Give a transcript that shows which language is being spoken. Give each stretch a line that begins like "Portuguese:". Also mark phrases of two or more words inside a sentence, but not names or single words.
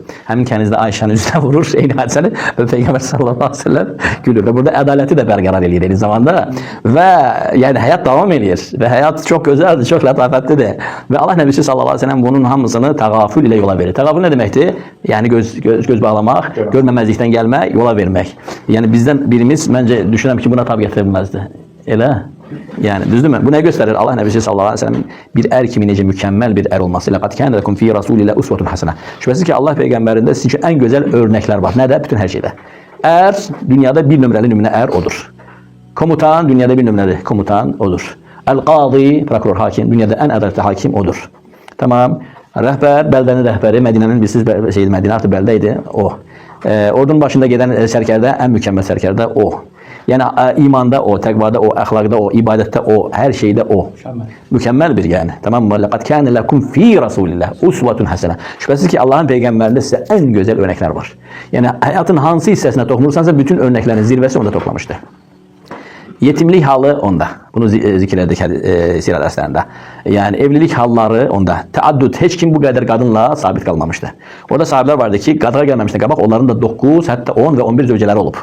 Azerbaijani: Həmin kəniz də Ayşənin üzünə vurur, eyni hadisəni və Peyğəmbər
Arabic: صلى الله عليه وسلم
Azerbaijani: gülür və burada ədaləti də bərqərar eləyir eyni zamanda və yəni həyat davam edir və həyat çox gözəldir, çox lətafətlidir və Allah Nəbisi
Arabic: صلى الله عليه وسلم
Azerbaijani: bunun hamısını təğafül ilə yola verir. Təğafül nə deməkdir? Yəni göz bağlamaq, görməməzlikdən gəlmək, yola vermək. Yəni bizdən birimiz məncə düşünürəm ki, buna tab gətirə bilməzdi. Elə? Yəni düzdürmü? Bu nə göstərir? Allah Nəbisi
Arabic: صلى الله عليه وسلم
Azerbaijani: bir ər kimi necə mükəmməl bir ər olması.
Arabic: لقد كان لكم في رسول الله أسوة حسنة.
Azerbaijani: Şübhəsiz ki, Allah peyğəmbərində sizin üçün ən gözəl örnəklər var. Nədə? Bütün hər şeydə. Ər dünyada bir nömrəli nümunə ər odur. Komutan dünyada bir nömrəli komutan odur. El-qadi, prokuror, hakim dünyada ən ədalətli hakim odur. Tamam. Rəhbər, bəldənin rəhbəri, Mədinənin bilsiz şeydi, Mədinə artıq bəldə idi, o. Ordunun başında gedən sərkərdə ən mükəmməl sərkərdə o. Yəni imanda o, təqvada o, əxlaqda o, ibadətdə o, hər şeydə o. Mükəmməl bir yəni. Tamam mı?
Arabic: لقد كان لكم في رسول الله أسوة حسنة.
Azerbaijani: Şübhəsiz ki, Allahın peyğəmbərində sizə ən gözəl örnəklər var. Yəni həyatın hansı hissəsinə toxunursansa bütün örnəklərin zirvəsi onda toplamışdır. Yetimlik halı onda. Bunu zikr etdik sirat əsərlərində. Yəni evlilik halları onda. Təaddüd, heç kim bu qədər qadınla sabit qalmamışdı. Orada sahiblər vardı ki, qadığa gəlməmişdən qabaq onların da 9, hətta 10 və 11 zövcələri olub.